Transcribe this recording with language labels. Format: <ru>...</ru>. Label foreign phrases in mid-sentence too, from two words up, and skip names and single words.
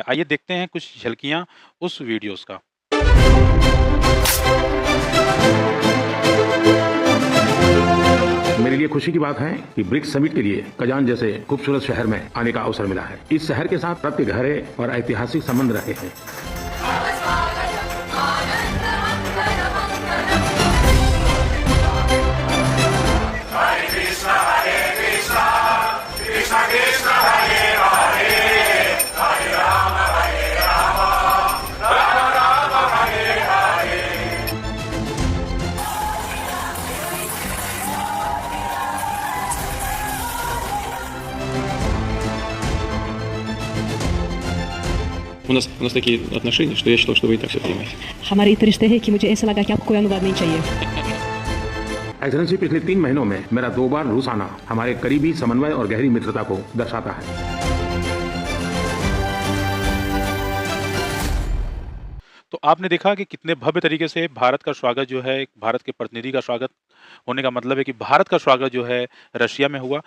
<hi>आइए देखते हैं कुछ झलकियाँ उस वीडियोज़ का। मेरे लिए खुशी की बात है कि ब्रिक्स समिट के लिए कजान जैसे खूबसूरत शहर में आने का अवसर मिला है। इस शहर के साथ सबके गहरे और ऐतिहासिक संबंध रहे हैं।</hi> <ru>У нас такие отношения, что я считал, что вы и так все понимаете.</ru> <hi>हमारे इतने रिश्ते हैं कि मुझे ऐसा लगा कि आपको कोई अनुवाद नहीं चाहिए। एक्सेलेंसी, पिछले 3 महीनों में मेरा 2 बार रूस आना हमारे करीबी समन्वय और गहरी मित्रता को दर्शाता है। तो आपने देखा कि कितने भव्य तरीके से भारत का स्वागत जो है, भारत के प्रतिनिधि का स्वागत होने का मतलब है कि भारत का स्वागत जो है रशिया में हुआ।</hi>